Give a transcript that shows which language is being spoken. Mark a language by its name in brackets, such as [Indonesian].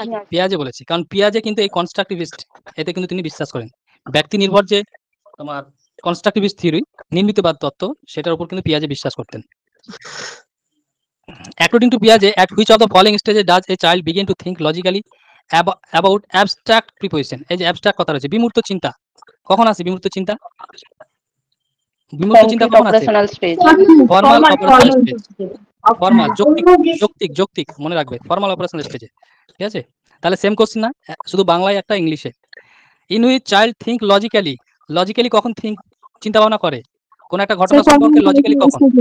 [Bangla] পিয়াজে বলেছে, কারণ পিয়াজে কিন্তু এই কনস্ট্রাকটিভিস্ট, এতে কিন্তু তিনি বিশ্বাস করেন। ব্যক্তি নির্ভর যে তোমার কনস্ট্রাকটিভিস্ট থিওরি, নির্মিতবাদ তত্ত্ব, সেটার উপর কিন্তু পিয়াজে বিশ্বাস করতেন। [English] According to Piaget, at which of the following stages does a child begin to think logically about abstract preposition? [Bangla] এই যে abstract কথা রয়েছে, বিমূর্ত চিন্তা কখন আসে? বিমূর্ত চিন্তা কখন আসে? ফর্মাল অপারেশনাল স্টেজ, ফর্মাল যৌক্তিক মনে রাখবে, ফর্মাল অপারেশনাল স্টেজে, ঠিক আছে? তাহলে সেম কোশ্চেন না, শুধু বাংলায় একটা, ইংলিশে। [English] in which child think logically [Bangla] কখন চিন্তা ভাবনা করে কোন একটা ঘটনা সম্পর্কে, লজিক্যালি কখন?